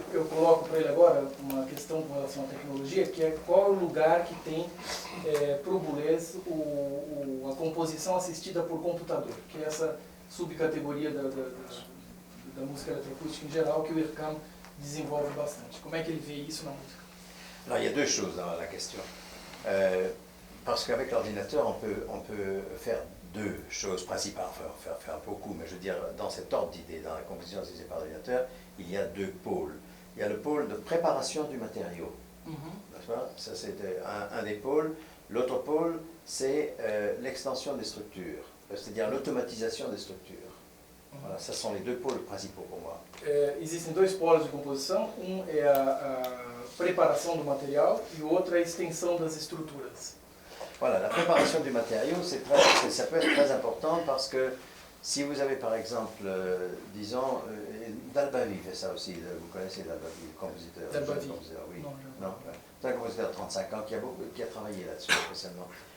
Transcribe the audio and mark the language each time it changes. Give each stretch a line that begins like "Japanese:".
Portuguese: Eu coloco para ele agora uma questão com relação à tecnologia, que é qual o lugar que tem para o Boulez a composição assistida por computador, que é essa subcategoria da música eletroacústica em geral, que o IRCAM desenvolve bastante. Como é que ele vê isso na música?
French: Alors, il y a deux choses dans la question. Parce qu'avec l'ordinateur, on peut faire deux choses principales, enfin faire beaucoup, mais je veux dire, dans cet ordre d'idées, dans la composition assistée par ordinateur, il y a deux pôles. Il y a le pôle de préparation du matériau. N'est-ce pas? Ça, c'est un des pôles. L'autre pôle, c'est l'extension des structures, c'est-à-dire l'automatisation des structures. Voilà, ce sont les deux pôles principaux pour moi.
Portuguese: Existem dois polos de composição, é a preparação do material e o outro é a extensão das estruturas.
French: Voilà, la préparation du matériau, ça peut être très important parce que si vous avez par exemple, disons, Dalbavi fait ça aussi, vous connaissez Dalbavi, le compositeur. Dalbavi. Oui. Non, c'est un compositeur de 35 ans qui a travaillé là-dessus spécialement.